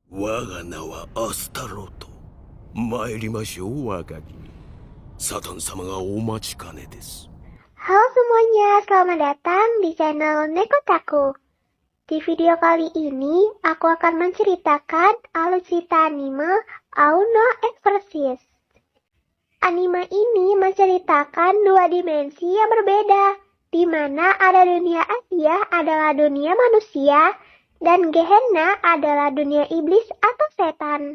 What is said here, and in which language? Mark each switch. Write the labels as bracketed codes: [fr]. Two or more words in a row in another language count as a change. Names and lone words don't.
[ja] 我が名はアスタロト。参りましょう、若君。サタン様がお待ちかねです。 [id] Halo semuanya, selamat datang di channel Nekotaku. Di video kali ini, aku akan menceritakan alur cerita anime Auno Exorcist. Anime ini menceritakan dua dimensi yang berbeda, di mana ada dunia Asia adalah dunia manusia, dan Gehenna adalah dunia iblis atau setan.